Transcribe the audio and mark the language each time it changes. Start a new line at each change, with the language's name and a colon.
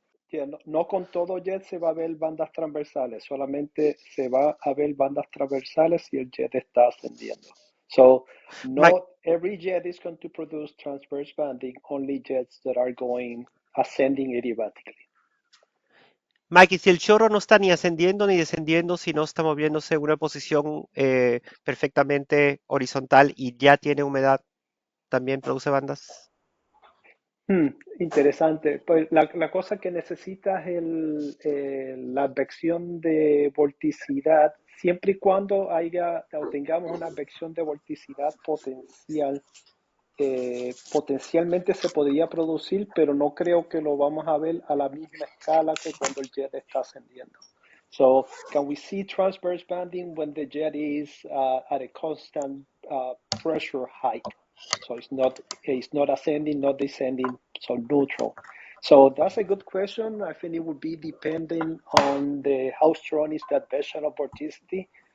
Spanish: Yeah, no con todo jet se va a ver bandas transversales, solamente se va a ver bandas transversales si el jet está ascendiendo. So
English: Mike, not every jet is going to produce transverse banding, only jets that are going ascending adiabatically.
Spanish: Mike, y si el chorro no está ni ascendiendo ni descendiendo, sino está moviéndose en una posición perfectamente horizontal y ya tiene humedad, ¿también produce bandas? Interesante. Pues la cosa que necesitas es la advección de vorticidad, siempre y cuando haya o tengamos una advección de vorticidad potencial. Potencialmente se podría producir, pero no creo que lo vamos a ver a la misma escala que cuando el jet está ascendiendo.
English: So, can we see transverse banding when the jet is at a constant pressure height? So it's not ascending, not descending, so neutral. So that's a good question. I think it would be depending on how strong is that advection of vorticity.